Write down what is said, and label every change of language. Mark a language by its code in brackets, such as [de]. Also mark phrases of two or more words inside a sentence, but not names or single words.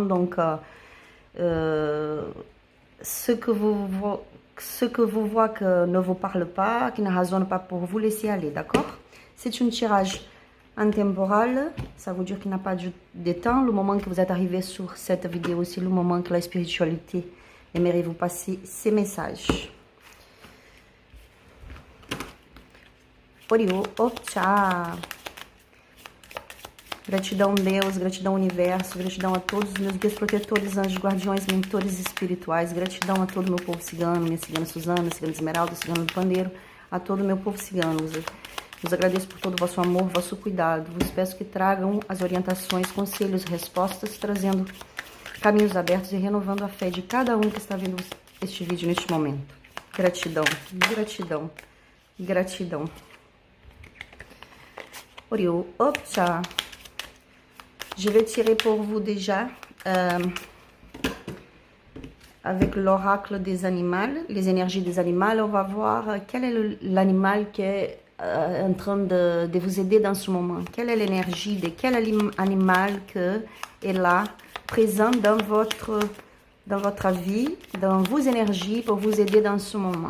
[fr] Donc, ce que vous voyez que ne vous parle pas, qui ne résonne pas pour vous, laissez aller, d'accord? C'est un tirage intemporel, ça veut dire qu'il n'a pas de temps. Le moment que vous êtes arrivé sur cette vidéo, c'est le moment que la spiritualité aimerait vous passer ces messages. [pt] Oriô, tchau! Gratidão, Deus, gratidão, Universo, gratidão a todos os meus guias protetores, anjos, guardiões, mentores espirituais, gratidão a todo o meu povo cigano, minha cigana Suzana, cigana Esmeralda, cigano do Pandeiro, a todo o meu povo cigano. Vos agradeço por todo o vosso amor, vosso cuidado. Vos peço que tragam as orientações, conselhos, respostas, trazendo caminhos abertos e renovando a fé de cada um que está vendo este vídeo neste momento. Gratidão, gratidão, gratidão. Oriô, tchau! [fr] Je vais tirer pour vous déjà avec l'oracle des animaux, les énergies des animaux. On va voir quel est l'animal qui est en train de vous aider dans ce moment. Quelle est l'énergie de quel animal que est là, présent dans votre vie, dans vos énergies pour vous aider dans ce moment.